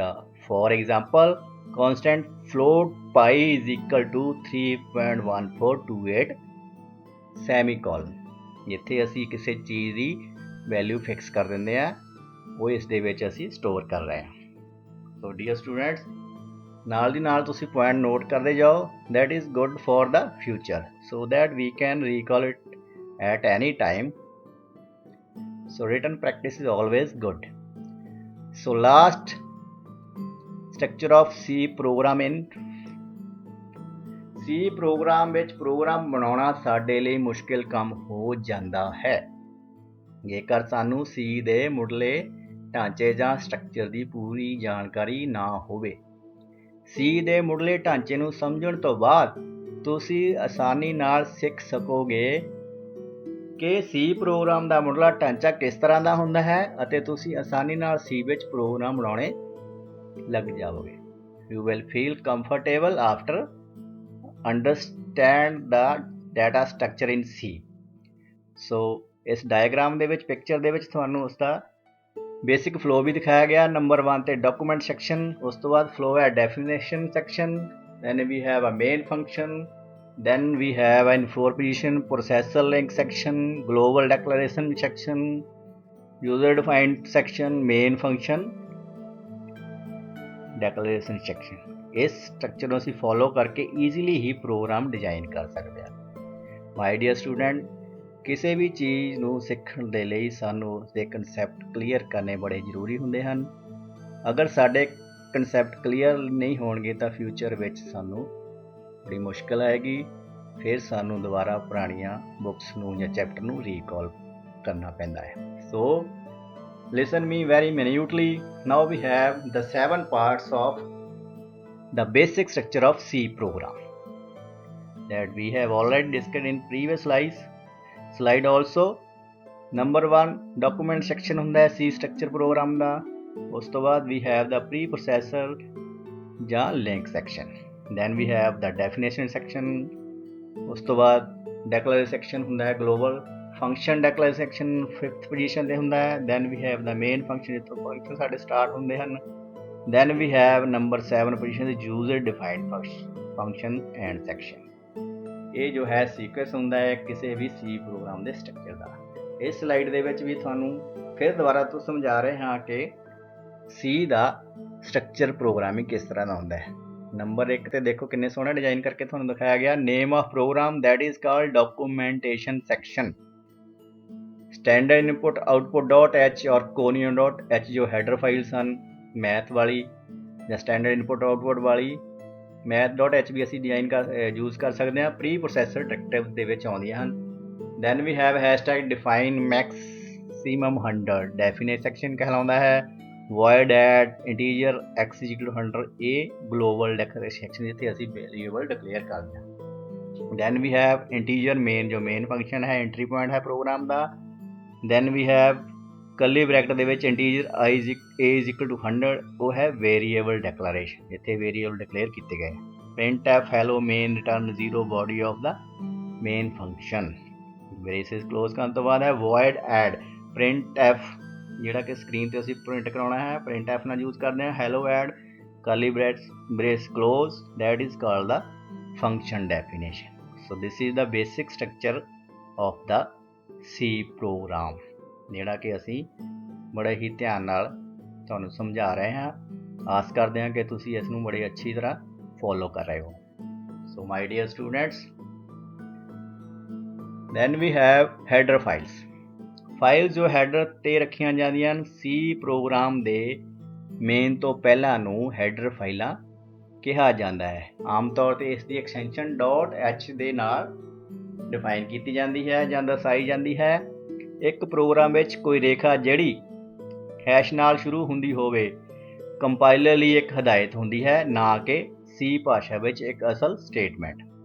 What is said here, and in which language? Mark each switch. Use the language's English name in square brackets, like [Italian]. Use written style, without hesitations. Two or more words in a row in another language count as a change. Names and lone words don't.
[English] for example constant float pi is equal to 3.1428 semicolon, [Punjabi] ਜਿੱਥੇ ਅਸੀਂ ਕਿਸੇ ਚੀਜ਼ ਦੀ ਵੈਲਿਊ ਫਿਕਸ ਕਰ ਦਿੰਦੇ ਹਾਂ ਉਹ ਇਸ ਦੇ ਵਿੱਚ ਅਸੀਂ ਸਟੋਰ ਕਰ ਰਹੇ ਹਾਂ। [English] so dear students, [Punjabi] ਨਾਲ ਦੀ ਨਾਲ ਤੁਸੀਂ ਪੁਆਇੰਟ ਨੋਟ ਕਰਦੇ ਜਾਓ। [English] that is good for the future so that we can recall it at any time. So written practice is always good. So last structure of C program [Punjabi] in C program ਵਿੱਚ ਪ੍ਰੋਗਰਾਮ ਬਣਾਉਣਾ ਸਾਡੇ ਲਈ ਮੁਸ਼ਕਿਲ ਕੰਮ ਹੋ ਜਾਂਦਾ ਹੈ ਜੇਕਰ ਸਾਨੂੰ C ਦੇ ਮੁੱਢਲੇ ਢਾਂਚੇ ਜਾਂ ਸਟਰਕਚਰ ਦੀ ਪੂਰੀ ਜਾਣਕਾਰੀ ਨਾ ਹੋਵੇ। C ਦੇ ਮੁੱਢਲੇ ਢਾਂਚੇ ਨੂੰ ਸਮਝਣ ਤੋਂ ਬਾਅਦ ਤੁਸੀਂ ਆਸਾਨੀ ਨਾਲ ਸਿੱਖ ਸਕੋਗੇ ਕਿ C ਪ੍ਰੋਗਰਾਮ ਦਾ ਮੁੱਢਲਾ ਢਾਂਚਾ ਕਿਸ ਤਰ੍ਹਾਂ ਦਾ ਹੁੰਦਾ ਹੈ ਅਤੇ ਤੁਸੀਂ ਆਸਾਨੀ ਨਾਲ C ਵਿੱਚ ਪ੍ਰੋਗਰਾਮ ਬਣਾਉਣੇ ਲੱਗ ਜਾਓਗੇ। [English] You will feel comfortable after understand the data structure in C. [Punjabi] So ਇਸ ਡਾਇਗਰਾਮ ਦੇ ਵਿੱਚ ਪਿਕਚਰ ਦੇ ਵਿੱਚ ਤੁਹਾਨੂੰ ਉਸ ਦਾ ਬੇਸਿਕ ਫਲੋ ਵੀ ਦਿਖਾਇਆ ਗਿਆ। ਨੰਬਰ 1 ਤੇ [English] document section, [Punjabi] ਉਸ ਤੋਂ ਬਾਅਦ ਫਲੋ ਹੈ [English] definition section, then we have a main function, then we have an for position processor link section, global declaration section, user defined section, main function declaration section। [Punjabi] ਇਸ ਸਟਰਕਚਰ ਨੂੰ ਅਸੀਂ ਫੋਲੋ ਕਰਕੇ ਈਜ਼ੀਲੀ ਹੀ [English] program design [Punjabi] ਕਰ ਸਕਦੇ ਹਾਂ। [English] my dear student, [Punjabi] ਕਿਸੇ ਵੀ ਚੀਜ਼ ਨੂੰ ਸਿੱਖਣ ਦੇ ਲਈ ਸਾਨੂੰ ਉਸਦੇ [English] concept clear [Punjabi] ਕਰਨੇ ਬੜੇ ਜ਼ਰੂਰੀ ਹੁੰਦੇ ਹਨ। ਅਗਰ ਸਾਡੇ [English] concept clear [Punjabi] ਨਹੀਂ ਹੋਣਗੇ ਤਾਂ ਫਿਊਚਰ ਵਿੱਚ ਸਾਨੂੰ ਬੜੀ ਮੁਸ਼ਕਿਲ ਆਏਗੀ, ਫਿਰ ਸਾਨੂੰ ਦੁਬਾਰਾ ਪੁਰਾਣੀਆਂ ਬੁੱਕਸ ਨੂੰ ਜਾਂ ਚੈਪਟਰ ਨੂੰ ਰੀਕਾਲ ਕਰਨਾ ਪੈਂਦਾ ਹੈ। [English] so listen me very minutely. now we have the 7 parts of the basic structure of C program that we have already discussed in previous slide also। number 1 document section [Punjabi] ਹੁੰਦਾ ਹੈ [English] C structure program ਦਾ। [Punjabi] ਉਸ ਤੋਂ ਬਾਅਦ [English] we have the preprocessor ਜਾਂ link section, then we have the definition section। [Punjabi] ਉਸ ਤੋਂ ਬਾਅਦ [English] declaration section [Punjabi] ਹੁੰਦਾ ਹੈ [English] global function declaration section 5th position [Punjabi] ਤੇ ਹੁੰਦਾ ਹੈ। [English] then we have the main function, [Punjabi] ਜਿੱਥੋਂ function ਸਾਡੇ ਸਟਾਰਟ ਹੁੰਦੇ ਹਨ। [English] then we have number 7 position is user defined function and section। [Punjabi] ਇਹ ਜੋ ਹੈ ਸੀਕੁਐਂਸ ਹੁੰਦਾ ਹੈ ਕਿਸੇ ਵੀ C ਪ੍ਰੋਗਰਾਮ ਦੇ ਸਟਰਕਚਰ ਦਾ। ਇਸ ਸਲਾਈਡ ਦੇ ਵਿੱਚ ਵੀ ਤੁਹਾਨੂੰ ਫਿਰ ਦੁਬਾਰਾ ਤੋਂ ਸਮਝਾ ਰਹੇ ਹਾਂ ਕਿ C ਦਾ [English] structure programming [Punjabi] ਕਿਸ ਤਰ੍ਹਾਂ ਦਾ ਹੁੰਦਾ ਹੈ। ਨੰਬਰ 1 ਤੇ ਦੇਖੋ ਕਿੰਨੇ ਸੋਹਣਾ ਡਿਜ਼ਾਈਨ ਕਰਕੇ ਤੁਹਾਨੂੰ ਦਿਖਾਇਆ ਗਿਆ। [English] name of program that is called documentation section. standard input output dot h or conio dot h [Punjabi] ਔਰ ਕੋਨੀਓ ਡਾਟ ਐਚ ਜੋ [English] header files [Punjabi] ਹਨ ਮੈਥ ਵਾਲੀ ਜਾਂ [English] standard input output [Punjabi] ਵਾਲੀ। [English] math dot h [Punjabi] ਵੀ ਅਸੀਂ ਡਿਜ਼ਾਈਨ ਯੂਜ਼ ਕਰ ਸਕਦੇ ਹਾਂ। [English] pre processor directive [Punjabi] ਦੇ ਵਿੱਚ ਆਉਂਦੀਆਂ ਹਨ। [English] then we have hashtag define maximum 100 definite section [Punjabi] ਕਹਿਲਾਉਂਦਾ ਹੈ। [English] void add integer x equal to 100 [Punjabi] ਇਹ [English] global declaration section [Punjabi] ਜਿੱਥੇ ਅਸੀਂ [English] variable declare [Punjabi] ਕਰਦੇ ਹਾਂ। [English] then we have integer main [Punjabi] ਜੋ [English] main function [Punjabi] ਹੈ [English] entry point [Punjabi] ਹੈ ਪ੍ਰੋਗਰਾਮ ਦਾ। [English] then we have curly bracket [Punjabi] ਦੇ ਵਿੱਚ [English] integer a is equal to 100 [Punjabi] ਉਹ ਹੈ [English] variable declaration [Punjabi] ਜਿੱਥੇ [English] variable declare [Punjabi] ਕੀਤੇ ਗਏ। [English] printf hello main return 0 body of the main function। braces close [Punjabi] ਕਰਨ ਤੋਂ ਬਾਅਦ ਹੈ [English] void add printf [Punjabi] ਜਿਹੜਾ ਕਿ ਸਕਰੀਨ ਤੇ ਅਸੀਂ ਪ੍ਰਿੰਟ ਕਰਾਉਣਾ ਹੈ printf ਨਾਲ ਯੂਜ਼ ਕਰਦੇ ਹਾਂ। [English] hello add curly brace close that is called the function definition। so this is the basic structure of the C program [Punjabi] ਜਿਹੜਾ ਕਿ ਅਸੀਂ ਬੜੇ ਹੀ ਧਿਆਨ ਨਾਲ ਤੁਹਾਨੂੰ ਸਮਝਾ ਰਹੇ ਹਾਂ। ਆਸ ਕਰਦੇ ਹਾਂ ਕਿ ਤੁਸੀਂ ਇਸ ਨੂੰ ਬੜੀ ਅੱਛੀ ਤਰ੍ਹਾਂ ਫੋਲੋ ਕਰ ਰਹੇ ਹੋ। [English] so my dear students, then we have header files। [Punjabi] ਫਾਈਲ ਜੋ ਹੈਡਰ ਤੇ ਰੱਖੀਆਂ ਜਾਂਦੀਆਂ ਹਨ C ਪ੍ਰੋਗਰਾਮ ਦੇ ਮੇਨ ਤੋਂ ਪਹਿਲਾਂ ਨੂੰ ਹੈਡਰ ਫਾਈਲਾਂ ਕਿਹਾ ਜਾਂਦਾ ਹੈ। ਆਮ ਤੌਰ ਤੇ ਇਸ ਦੀ ਐਕਸਟੈਂਸ਼ਨ .h ਦੇ ਨਾਲ ਡਿਫਾਈਨ ਕੀਤੀ ਜਾਂਦੀ ਹੈ ਜਾਂ ਦਰਸਾਈ ਜਾਂਦੀ ਹੈ। ਇੱਕ ਪ੍ਰੋਗਰਾਮ ਵਿੱਚ ਕੋਈ ਰੇਖਾ ਜਿਹੜੀ ਹੈਸ਼ ਨਾਲ ਸ਼ੁਰੂ ਹੁੰਦੀ ਹੋਵੇ ਕੰਪਾਈਲਰ ਲਈ ਇੱਕ ਹਦਾਇਤ ਹੁੰਦੀ ਹੈ ਨਾ ਕਿ C ਭਾਸ਼ਾ ਵਿੱਚ ਇੱਕ ਅਸਲ ਸਟੇਟਮੈਂਟ।